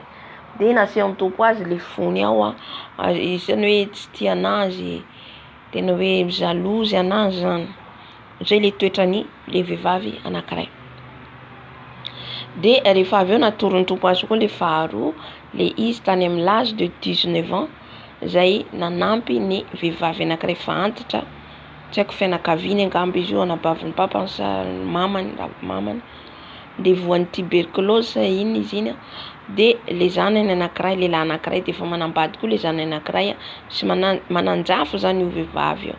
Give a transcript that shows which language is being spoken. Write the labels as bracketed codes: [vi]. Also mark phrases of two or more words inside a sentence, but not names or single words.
[mg] Dia naseho ny tompo azy le fony ao isany hoe tsy tia anazy, tena hoe jalouse anazy zany. Zay le toetrany le vehivavy anankiray. Dia rehefa avy eo natory ny tompo azy koa le faharoa, le izy tany amin'ny [fr] l'âge de 19 ans [mg] zay nanampy ny vehivavy anankiray fa antitra, tsy haiko fianakaviany angamba izy io, anabaviny papany sa mamany, dia voan'ny tuberculose iny izy iny. Dia le zanany anankiray, lehilahy anankiray dia efa manambady koa le zanany anankiray sy mananjafo zany io vehivavy io.